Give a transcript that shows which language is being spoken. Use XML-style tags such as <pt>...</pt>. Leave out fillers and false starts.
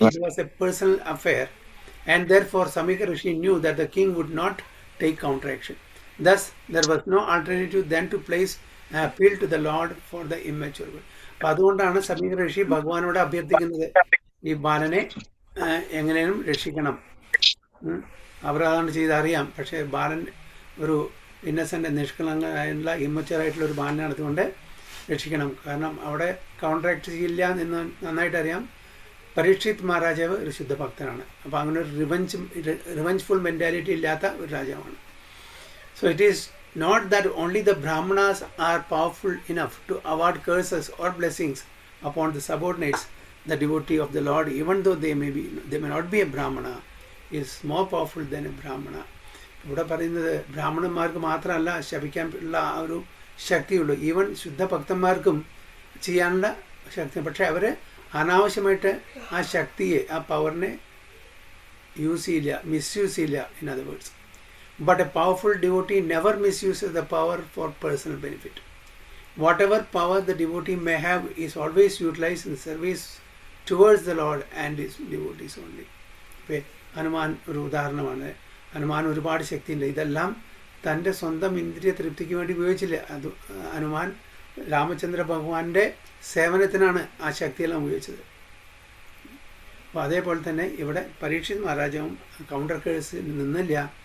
<en>It was a personal affair, and therefore Samika Rishi knew that the king would not take counteraction. Thus, there was no alternative than to place an appeal to the Lord for the immature one.</en> <ml>അപ്പോൾ അതുകൊണ്ടാണ് സമീക ഋഷി ഭഗവാനോട് അഭ്യർത്ഥിക്കുന്നത്, ഈ ബാലനെ എങ്ങനെയും രക്ഷിക്കണം. അപരാധം ചെയ്തറിയാം, പക്ഷേ ബാലൻ ഒരു ഇന്നസെൻ്റ്, നിഷ്കളങ്കമായിട്ടുള്ള ഇമ്മച്ചുവറായിട്ടുള്ള ഒരു ബാലനാണ്, അതുകൊണ്ട് രക്ഷിക്കണം. കാരണം അവിടെ കൗണ്ടറാക്ട് ചെയ്യില്ല എന്ന് നന്നായിട്ട് അറിയാം. പരീക്ഷിത് മഹാരാജാവ് ഒരു ശുദ്ധഭക്തനാണ്. അപ്പോൾ അങ്ങനെ ഒരു റിവഞ്ചഫുൾ മെൻറ്റാലിറ്റി ഇല്ലാത്ത ഒരു രാജാവാണ്.</ml> <en>So it is not that only the Brahmanas are powerful enough to award curses or blessings upon the subordinates. The devotee of the Lord, even though they may not be a Brahmana, is more powerful than a Brahmana.</en> <ml>ഇവിടെ പറയുന്നത് ബ്രാഹ്മണന്മാർക്ക് മാത്രമല്ല ശപിക്കാനുള്ള ആ ഒരു ശക്തിയുള്ളൂ, even ശുദ്ധഭക്തന്മാർക്കും ചെയ്യാനുള്ള ശക്തി. പക്ഷെ അവർ അനാവശ്യമായിട്ട് ആ ശക്തിയെ, ആ പവറിനെ യൂസ് ചെയ്യില്ല, മിസ്യൂസ് ചെയ്യില്ല.</ml> <en>In other words, but a powerful devotee never misuses the power for personal benefit. Whatever power the devotee may have is always utilized in service towards the Lord and his devotees only.</en> <ml>Hanuman ഒരു ഉദാഹരണമാണ്. ഹനുമാൻ ഒരുപാട് ശക്തിയുണ്ട്. ഇതെല്ലാം തൻ്റെ സ്വന്തം ഇന്ദ്രിയ തൃപ്തിക്ക് വേണ്ടി ഉപയോഗിച്ചില്ല. അത് ഹനുമാൻ രാമചന്ദ്ര ഭഗവാന്റെ സേവനത്തിനാണ് ആ ശക്തിയെല്ലാം ഉപയോഗിച്ചത്. അപ്പോൾ അതേപോലെ തന്നെ ഇവിടെ പരീക്ഷിത് മഹാരാജാവും കൗണ്ടർ കേഴ്സിൽ നിന്നില്ല.</ml>